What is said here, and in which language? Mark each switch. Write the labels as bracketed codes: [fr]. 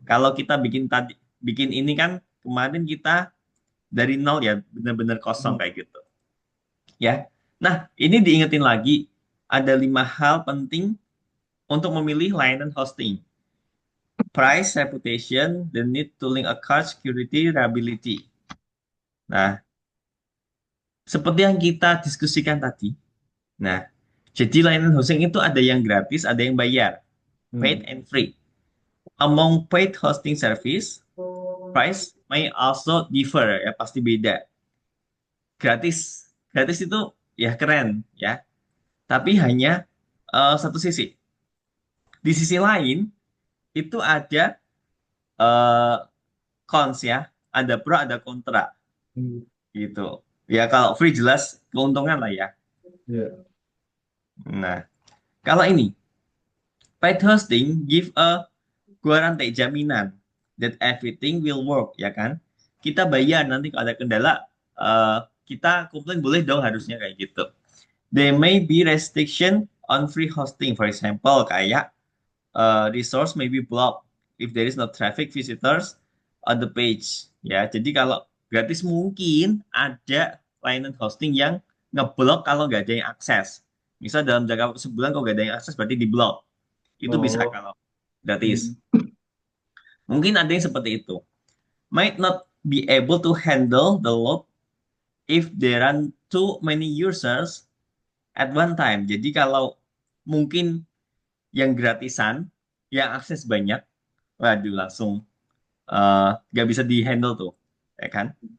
[id] Kalau kita bikin ini kan kemarin kita dari nol ya, bener-bener kosong Hmm. kayak gitu. Ya. Nah, ini diingetin lagi, ada 5 hal penting untuk memilih layanan hosting. [en] Price, reputation, the need to link account, security, reliability. [id] Nah, seperti yang kita diskusikan tadi. Nah, jadi layanan hosting itu ada yang gratis, ada yang bayar, paid Hmm. [en] and free. Among paid hosting service, price may also differ, [id] ya pasti beda. Gratis, gratis itu ya keren ya, tapi hanya satu sisi. Di sisi lain, itu ada eh cons ya, ada pro, ada kontra Hmm. gitu. Ya kalau free jelas keuntungan lah ya. Ya. Nah, kalau ini [en] paid hosting give a guarantee jaminan that everything will work [id] ya kan. Kita bayar nanti kalau ada kendala kita komplain boleh dong harusnya kayak gitu. [en] There may be restriction on free hosting, for example, kayak resource may be blocked if there is no traffic visitors on the page. [id] Ya, jadi kalau gratis mungkin ada layanan hosting yang ngeblok kalau nggak ada yang akses. Misal dalam jangka waktu sebulan kalau nggak ada yang akses berarti diblok. Itu bisa Oh. kalau gratis. Hmm. Mungkin ada yang seperti itu. [en] Might not be able to handle the load if there are too many users at one time. [id] Jadi kalau mungkin yang gratisan, yang akses banyak, waduh langsung nggak bisa dihandle tuh, ya kan?